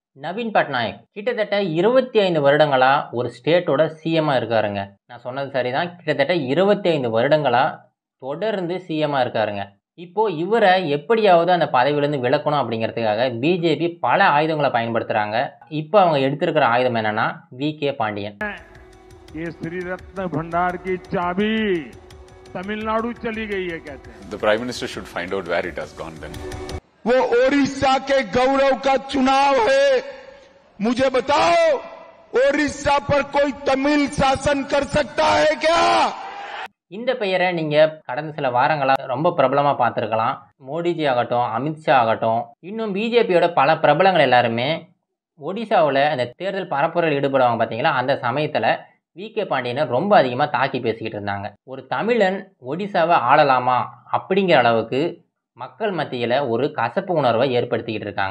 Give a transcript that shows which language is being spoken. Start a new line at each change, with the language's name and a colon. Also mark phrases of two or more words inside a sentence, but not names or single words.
Tamil: நவீன் பட்நாயக் கிட்டத்தட்ட 25 வருடங்களா ஒரு
English: state CM
Tamil: இருக்காருங்க. நான் சொன்னது சரிதான். கிட்டத்தட்ட 25 வருடங்களா தொடர்ந்து சிஎம்மா இருக்காருங்க. இப்போ இவர எப்படியாவது அந்த பதவியிலேருந்து விலக்கணும் அப்படிங்கிறதுக்காக பிஜேபி பல ஆயுதங்கள பயன்படுத்துறாங்க. இப்போ அவங்க எடுத்திருக்கிற ஆயுதம் என்னன்னா, வி.கே. பாண்டியன்.
Hindi: ये श्री रत्न भंडार की चाबी तमिलनाडु चली गई है कहते हैं.
English: The Prime Minister should find out where it has gone then.
Hindi: वो ओडिशा के गौरव का चुनाव है. मुझे बताओ, ओडिशा पर कोई तमिल शासन कर सकता है क्या?
Tamil: இந்த பெயரை நீங்க கடந்த சில வாரங்களா ரொம்ப பிரபலமா பார்த்துருக்கலாம். மோடிஜி ஆகட்டும், அமித்ஷா ஆகட்டும், இன்னும் பிஜேபியோட பல பிரபலங்கள் எல்லாருமே ஒடிசாவில் அந்த தேர்தல் பரப்புரையில் ஈடுபடுவாங்க பார்த்தீங்களா, அந்த சமயத்தில் வி.கே. பாண்டியனை ரொம்ப அதிகமாக தாக்கி பேசிக்கிட்டு இருந்தாங்க. ஒரு தமிழன் ஒடிசாவை ஆளலாமா அப்படிங்கிற அளவுக்கு மக்கள் மத்தியில் ஒரு கசப்பு உணர்வை ஏற்படுத்திக்கிட்டு இருக்காங்க.